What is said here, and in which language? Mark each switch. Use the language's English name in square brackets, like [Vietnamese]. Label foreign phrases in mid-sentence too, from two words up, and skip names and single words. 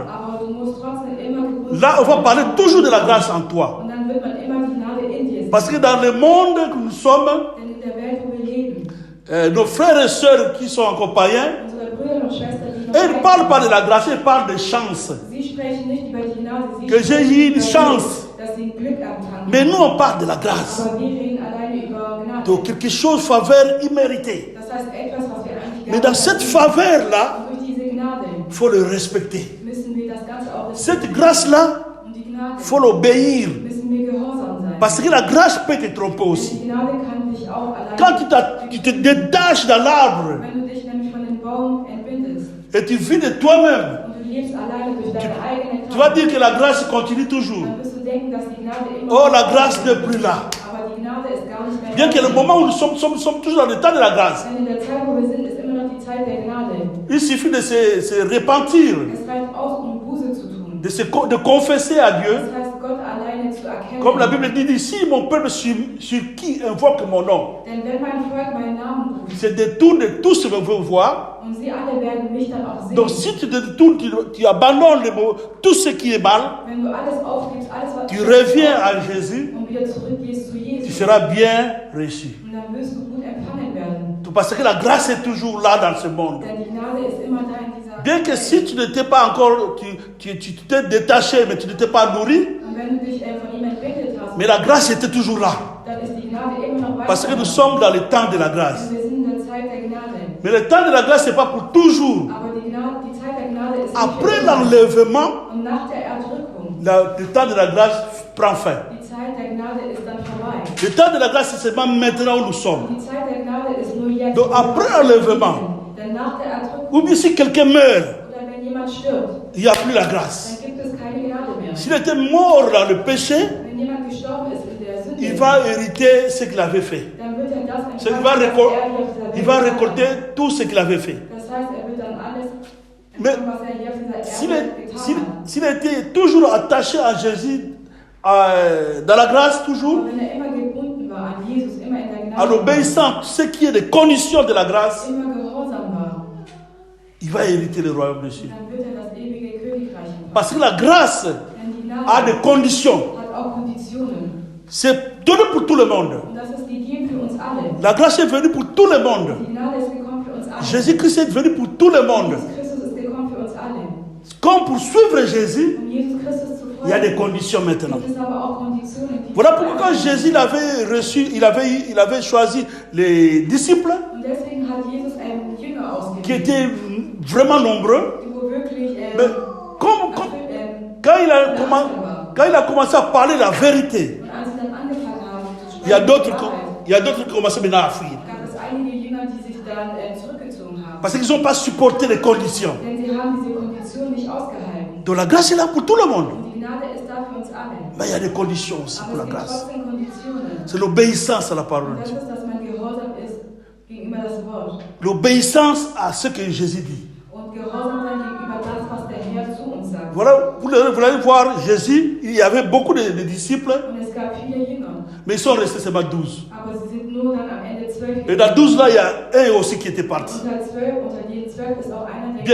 [German] Aber du musst trotzdem immer gebunden [French] Là, on va [German] sein. [French] parler toujours de la grâce en toi. [German] Und dann wird man immer die Gnade in dir sehen. [French] Parce que dans le monde que nous sommes, [German] Denn in der Welt, wo wir leben, [French] nos frères et sœurs qui sont encore païens, [German] unsere Brüder und Schwestern, die noch [French] ils ne parlent pas de la grâce, ils parlent de chance. [German] Sie sprechen nicht über die Gnade, sie [French] Que j'ai eu une chance. [German] dass sie ein Glück empfangen. [French] Mais nous, on parle de la grâce. [German] Aber wir reden alleine über Gnade. [French] Donc quelque chose, faveur imméritée. [German] Das heißt etwas, was wir eigentlich [French] Mais dans cette faveur-là, [German] Und durch diese Gnade [French] il faut le respecter. [German] müssen wir das Ganze auch [French] Cette grâce-là, [German] Und die Gnade [French] il faut l'obéir. [German] müssen wir gehorsam sein. [French] Parce que la grâce peut te tromper [German] Denn [French] aussi. [German] die Gnade kann dich auch alleine... [French] Quand tu te détaches de l'arbre [German] Wenn du dich nämlich von dem Baum entbindest [French] et tu vis de toi-même, [German] und du lebst alleine durch deine eigene [French] tu vas [German] Kraft, [French] dire que la grâce continue toujours. [German] dann wirst du denken, dass die Gnade immer... [French] Oh, la grâce n'est plus là. [German] Aber die Gnade ist gar nicht mehr... [French] Bien que le moment où nous sommes toujours dans le temps de la grâce. [German] Denn in der Zeit, wo wir sind, ist immer noch die Zeit der Gnade. [French] Il suffit de se repentir, [German] Es reicht aus, um Buße zu tun. [French] de confesser à Dieu. [German] Das heißt, Gott alleine zu erkennen. [French] Comme la Bible dit ici, mon peuple sur qui invoque mon nom, [German] Denn wenn mein Volk meinen Namen ruft, [French] se détourne de tout ce que veut voir. [German] und sie alle werden mich dann auch sehen. [French] Donc si tu te détournes, tu abandonnes tout ce qui est mal, [German] Wenn du alles aufgibst, alles was [French] tu reviens à Jésus, [German] und wieder zurückgehst zu [French] tu [German] Jesus, [French] seras bien reçu. [German] und dann wirst du gut empfangen werden. [French] Parce que la grâce est toujours là dans ce monde. [German] Denn die Gnade ist immer da in dieser [French] Bien que si tu n'étais pas encore, tu t'es détaché, mais tu n'étais pas nourri, [German] Und wenn du dich von ihm entwickelt hast, [French] mais la grâce était toujours là. [German] dann ist die Gnade immer noch weiter. [French] Parce que nous sommes dans le temps de la grâce. [German] Denn wir sind in der Zeit der Gnade. [French] Mais le temps de la grâce, ce n'est pas pour toujours. [German] Aber die Zeit der Gnade ist [French] Après [German] nicht für immer. [French] l'enlèvement, [German] Und nach der Erdrückung, [French] le temps de la grâce prend fin. [German] die Zeit der Gnade ist dann vorbei. [French] Le temps de la grâce, c'est seulement maintenant où nous sommes. [German] Und die Zeit der Gnade ist nur jetzt. [French] Donc après l'enlèvement, [German] Denn nach der Erdrückung, [French] ou bien si quelqu'un meurt, [German] oder wenn jemand stirbt, [French] il n'y a plus la grâce. [German] dann gibt es keine Gnade mehr. [French] S'il était mort dans le péché, [German] Wenn jemand gestorben ist in der Sünde, [French] il va hériter ce qu'il avait fait. [German] dann wird er das [French] Il [German] empfangen, [French] va, [German] was er [French] récol- [German] hier auf dieser [French] il [German] Welt [French] va [German] getan hat. [French] récolter tout ce qu'il avait fait. [German] Das heißt, er wird dann alles [French] Mais [German] empfangen, was er hier auf dieser [French] S'il [German] Erde [French] est- [German] getan [French] s'il- [German] hat. [French] s'il était toujours attaché à Jésus, dans la grâce toujours, [German] Aber wenn er immer gebunden war an Jesus, immer in der [French] en [German] Gnade, [French] obéissant à ce qui est des conditions de la grâce, [German] immer gehorsam war, [French] il va hériter le royaume des cieux. [German] dann wird er das ewige Königreich empfangen. [French] Parce que la grâce [German] Denn die Gnade [French] a des conditions. [German] hat auch Konditionen. [French] C'est donné pour tout le monde. [German] Und das ist gegeben für uns alle. [French] La grâce est venue pour tout le monde. [German] Die Gnade ist gekommen für uns alle. [French] Jésus-Christ est venu pour tout le monde. [German] Jesus Christus ist gekommen für uns alle. [French] Comme pour suivre Jésus, [German] Um Jesus Christus zu [French] il y a des [German] folgen, [French] conditions maintenant. [German] gibt es aber auch Konditionen, die [French] Voilà pourquoi quand Jésus l'avait reçu, il avait choisi les disciples [German] Und deswegen hat Jesus einen Jünger [French] qui [German] ausgewählt, [French] étaient vraiment nombreux. [German] die wo wirklich [French] Mais quand il a commencé à parler la vérité, [German] und als sie dann angefangen haben zu [French] il y a [German] sprechen, [French] d'autres [German] die Wahrheit, [French] il y a d'autres qui commençaient maintenant à fuir. [German] gab es einige Jünger, die sich dann zurückgezogen haben. [French] Parce qu'ils n'ont pas supporté les conditions. [German] Denn sie haben diese Kondition nicht ausgehalten. [French] Donc la grâce est là pour tout le monde. [German] Und die Gnade ist da für uns alle. [French] Mais il y a des conditions aussi pour [German] Aber [French] la [German] es gibt [French] grâce. [German] trotzdem Konditionen. [French] C'est l'obéissance à la parole [German] Und [French] de [German] das [French] Dieu. [German] ist, dass man gehorsam ist gegenüber das Wort. [French] L'obéissance à ce que Jésus dit. [German] Und gehorsam sein gegenüber das, was der Herr zu uns sagt. [French] Voilà, vous allez voir, Jésus, il y avait beaucoup de disciples, [German] Und es gab viele Jünger. [French] mais ils sont restés seulement 12. [German] Aber sie sind nur dann am Ende 12 [French] Et dans 12 là, il y a un aussi qui était parti. [German] Unter 12, unter den 12 ist auch einer, der